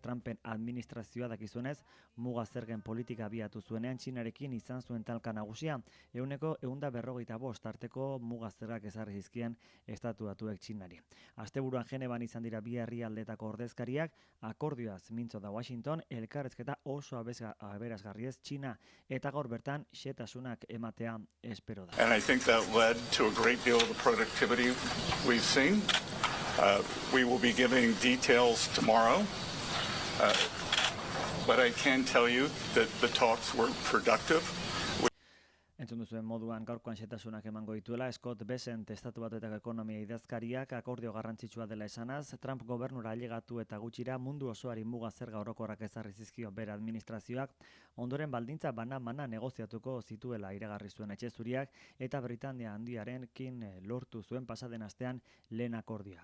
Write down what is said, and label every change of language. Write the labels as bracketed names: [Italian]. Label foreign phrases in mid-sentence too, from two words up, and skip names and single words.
[Basque] Trumpen administrazioa dakizuenez muga zergen politika abiatu zuenean Txinarekin izan zuen talka nagusia 145 arteko muga zergak ezarri zizkien Estatu Batuek Txinari. Asteburuan Genevan izan dira bi herrialdetako ordezkariak, akordioaz mintzo da Washington, elkarrezketa oso aberasgarriez Txina eta gaur bertan xetasunak ematea espero da. [English] And I think that led to a great deal of the productivity we've seen. We will be giving details tomorrow. But I can tell you that the talks were productive. [Basque] Entzun duzuen moduan gaurkoan xetasunak emango dituela, Scott Bessent Estatu Batuetako ekonomia idazkariak akordio garrantzitsua dela esanaz, Trump gobernura ailegatu eta gutxira mundu osoari muga zerga orokorrak ezarri zizkio bere administrazioak, ondoren baldintza bana-mana negoziatuko zituela iragarri zuen Etxe Zuriak eta Britania Handiarekin lortu zuen pasaden astean lehen akordioa.